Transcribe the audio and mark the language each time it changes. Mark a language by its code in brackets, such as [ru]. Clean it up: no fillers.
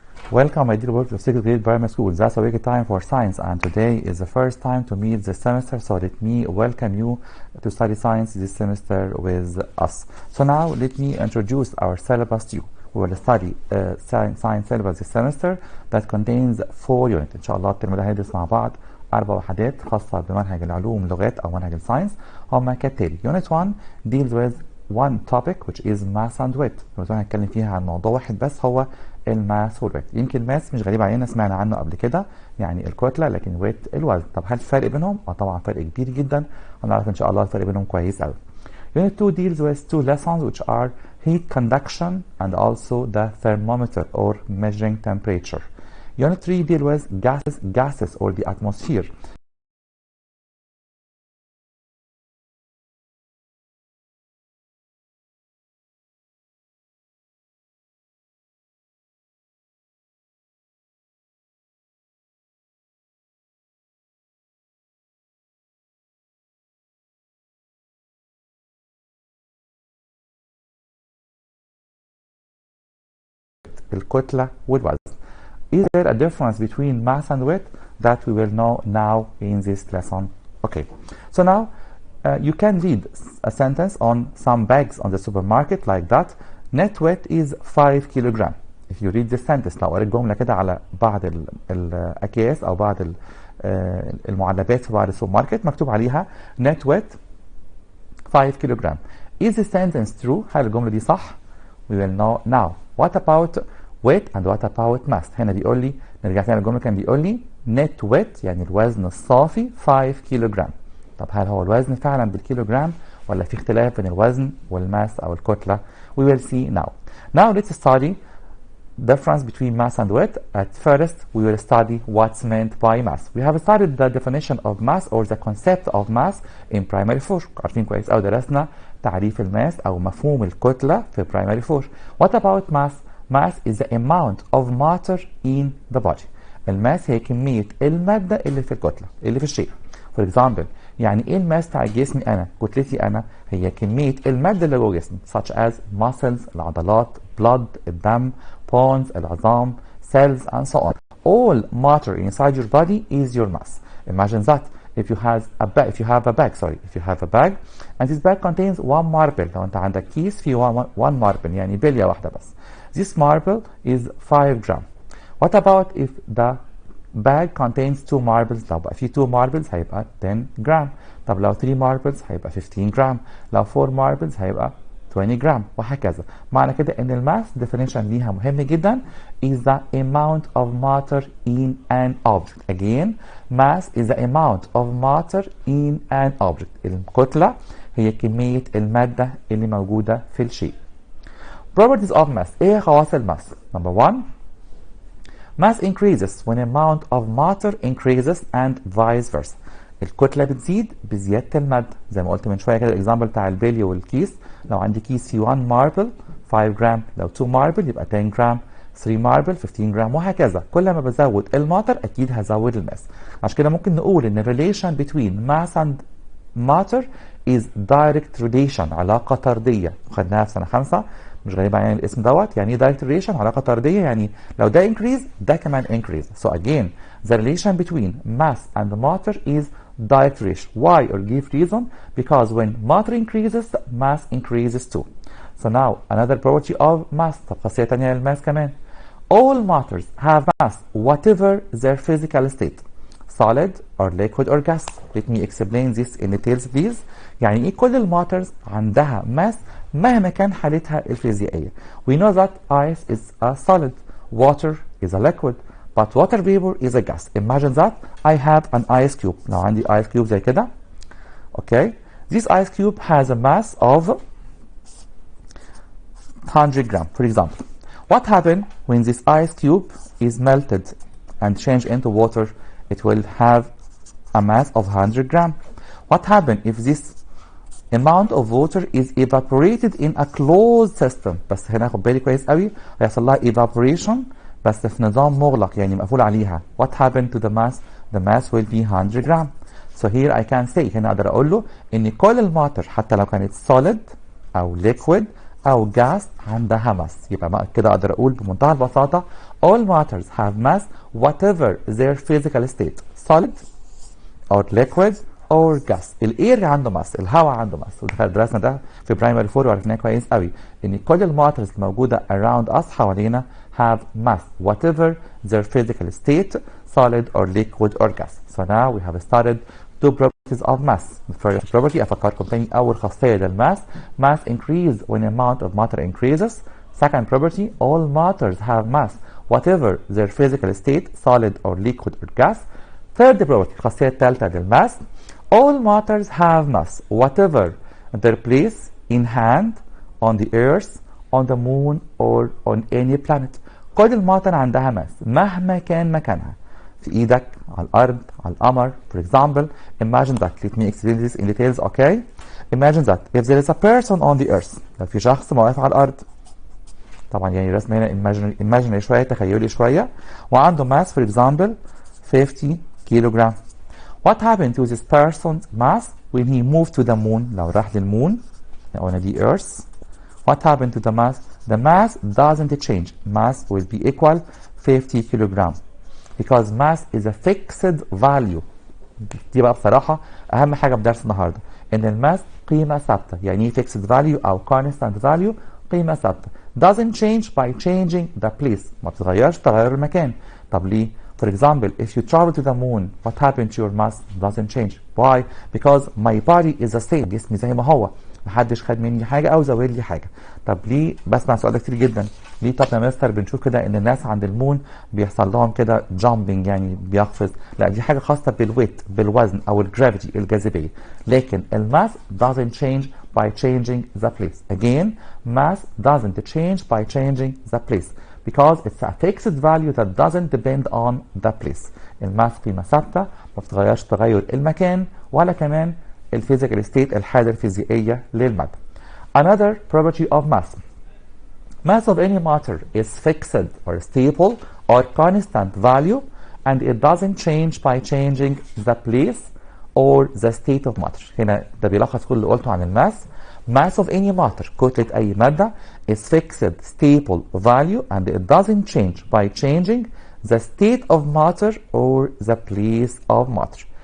[en] Welcome, my dear workers of 6th grade primary school. That's a wicked time for science, and today is the first time to meet this semester, so let me welcome you to study science this semester with us. So now let me introduce our syllabus to you. We will study science syllabus this semester that contains 4 units. [ar] إن شاء الله الترم ده هندرس مع بعض 4 وحدات خاصة بمنهج العلوم لغات أو منهج الساينس. هما كالتالي: [en] Unit 1 deals with one topic which is mass and wit. [ar] Unit 1 هنتكلم فيها عن موضوع واحد بس هو الماس والويت. يمكن الماس مش غريب علينا، سمعنا عنه قبل كده، يعني الكتله، لكن ويت الوزن. طب هل الفرق بينهم؟ طبعا فرق كبير جدا، هنعرف ان شاء الله الفرق بينهم كويس قوي. [en] Unit 2 deals with 2 lessons which are heat conduction and also the thermometer or measuring temperature. Unit 3 deals with gases or the atmosphere. [ar] الكتلة والوزن. [en] Is there a difference between mass and weight? That we will know now in this lesson. Okay, so now you can read a sentence on some bags on the supermarket like that. Net weight is 5 kilogram. If you read this sentence، [ar] لو قريت جملة كده على بعض الأكياس أو بعض المعلبات في بعض السوبر ماركت مكتوب عليها [en] net weight 5 kilogram. Is this sentence true؟ [ar] هل الجملة دي صح؟ [en] We will know now. What about weight and what about mass؟ [ar] هنا بيقول لي، نرجع تاني للجملة، كان بيقول لي net weight يعني الوزن الصافي 5 كيلوغرام. طب هل هو الوزن فعلا بالكيلوغرام ولا في اختلاف بين الوزن والماس أو الكتلة؟ [en] We will see now. Now let's study difference between mass and weight. At first we will study what's meant by mass. We have studied the definition of mass or the concept of mass in primary 4. [ar] عارفين كويس أو درسنا تعريف الماس أو مفهوم الكتلة في primary 4. [en] What about mass? Mass is the amount of matter in the body. [ar] الماس هي كمية المادة اللي في الكتلة، اللي في الشيء. [en] For example، [ar] يعني ايه الماس بتاع جسمي أنا؟ كتلتي أنا هي كمية المادة اللي جوه جسمي، [en] such as muscles [ar] العضلات، blood الدم، bones العظام، [en] cells and so on. All matter inside your body is your mass. Imagine that if you have a bag and this bag contains 1 marble. [ar] لو انت عندك كيس فيه 1 marble يعني بلية واحدة بس. [en] This marble is 5 gram. What about if the bag contains 2 marbles؟ [ar] لو بقى فيه 2 marbles هيبقى 10 gram. طب لو 3 marbles هيبقى 15 gram. لو 4 marbles هيبقى 20 gram وهكذا. معنى كده ان الماس [en] definition [ar] ليها مهم جدا [en] is the amount of matter in an object. Again, mass is the amount of matter in an object. [ar] الكتلة هي كمية المادة اللي موجودة في الشيء. [en] Properties of mass. [ar] ايه خواص الماس؟ [en] Number 1, mass increases when amount of matter increases and vice versa. [ar] الكتلة بتزيد بزيادة المادة، زي ما قلت من شوية كده الإكزامبل بتاع البلي والكيس. لو عندي كيس فيه 1 ماربل 5 جرام، لو 2 ماربل يبقى 10 جرام، 3 ماربل 15 جرام وهكذا. كل ما بزود الماتر أكيد هزود الماس. عشان كده ممكن نقول إن [en] relation between mass and matter is direct relation، [ar] علاقة طردية، خدناها في سنة 5، مش غريب يعني الاسم دوت. يعني ايه [en] direct relation؟ [ar] علاقة طردية، يعني لو ده increase ده كمان increase. [en] So again the relation between mass and matter is direct relation. Why or give reason? Because when matter increases mass increases too. So now another property of mass. طب خاصية تانية للماس كمان. All matters have mass whatever their physical state, solid or liquid or gas. Let me explain this in details please. [ar] يعني ايه كل الماترز عندها ماس مهما كان حالتها الفيزيائية. [en] We know that ice is a solid, water is a liquid, but water vapor is a gas. Imagine that I have an ice cube. [ar] لو عندي ice cube زي كده. [en] Okay, this ice cube has a mass of 100 gram for example. What happens when this ice cube is melted and changed into water? It will have a mass of 100 gram. What happens if this amount of water is evaporated in a closed system؟ [ar] بس هنا خد بالي كويس قوي، هيحصل لها evaporation بس في نظام مغلق يعني مقفول عليها. [en] What happened to the mass? The mass will be 100 gram. So here I can say، [ar] هنا اقدر اقول له ان كل الماتر حتى لو كانت solid او liquid او gas عندها ماس. يبقى كده اقدر اقول بمنتهى البساطه [en] all matters have mass whatever their physical state, solid or liquid or gas. [ar] الاير عنده ماس، الهواء عنده ماس، درسنا ده في برايمري 4 وعرفناه كويس قوي ان كل الماترز الموجوده [en] around us [ar] حوالينا [en] have mass whatever their physical state, solid or liquid or gas. So now we have started two properties of mass. The first property [ar] افكركم تاني اول خاصيه للماس، [en] mass increase when amount of matter increases. Second property, all matters have mass whatever their physical state, solid or liquid or gas. Third property [ar] الخاصيه الثالثه للماس، [en] all matters have mass whatever their place in hand, on the earth, on the moon or on any planet. [ar] كل الماتر عندها ماس مهما كان مكانها، في ايدك، على الارض، على القمر. [en] For example, imagine that. Let me explain this in details, okay? Imagine that if there is a person on the earth. [ar] لو في شخص واقف على الارض، طبعا يعني رسم هنا imaginary شويه، تخيلي شويه، وعنده ماس [en] for example [ar] 50 كيلوغرام. [en] What happened to this person's mass when he moved to the moon؟ [ar] لو راح للمون، [en] on the earth. What happened to the mass? The mass doesn't change. Mass will be equal 50 kilogram because mass is a fixed value. [ar] دي بقى بصراحة أهم حاجة في درس النهاردة، إن الماس قيمة ثابتة. يعني إيه [en] fixed value [ar] أو [en] constant value؟ [ar] قيمة ثابتة. [en] Doesn't change by changing the place. [ar] ما بتتغيرش تغير المكان. طب ليه؟ [en] For example, if you travel to the moon, what happened to your mass? Doesn't change. Why? Because my body is the same. [ar] جسمي زي ما هو. محدش خد مني حاجه او زود لي حاجه. طب ليه؟ بسمع السؤال ده كتير جدا، ليه طب يا مستر بنشوف كده ان الناس عند المون بيحصل لهم كده جامبنج، يعني بيقفز؟ لا، دي حاجه خاصه بالويت، بالوزن او الجرافيتي، الجاذبيه. لكن الماس [en] doesn't change by changing the place. Again, mass doesn't change by changing the place because it's a fixed value that doesn't depend on the place. [ar] الماس قيمه ثابته ما بتتغيرش تغير المكان ولا كمان الفيزيكال ستيت، الحالة الفيزيائية للمادة. [en] Another property of mass. Mass of any matter is fixed or stable or constant value and it doesn't change by changing the place or the state of matter. [ar] هنا ده بيلخص كل اللي قلته عن الماس. [en] Mass of any matter، [ar] كتلة أي مادة، [en] is fixed stable value and it doesn't change by changing the state of matter or the place of matter.